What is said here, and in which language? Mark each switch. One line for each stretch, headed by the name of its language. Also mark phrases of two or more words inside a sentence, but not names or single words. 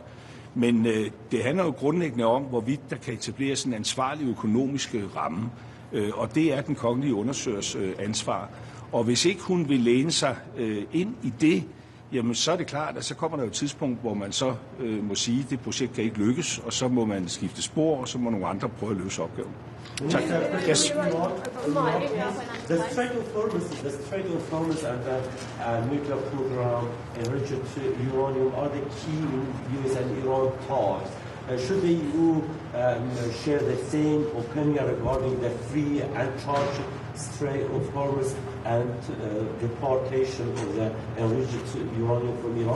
Danish: Men det handler jo grundlæggende om, hvorvidt der kan etableres en ansvarlig økonomisk ramme, og det er den kongelige undersøgers ansvar. Og hvis ikke hun vil læne sig ind i det, jamen så er det klart, at så kommer der jo et tidspunkt, hvor man så må sige, at det projekt kan ikke lykkes, og så må man skifte spor, og så må nogle andre prøve at løse opgaven. Tak.
English: Yes. The Strait of Hormuz and the nuclear program enriched uranium are the key US and Iran ties. Should the EU share the same opinion regarding the free and charged Strait of Hormuz and deportation of the enriched uranium from Iran?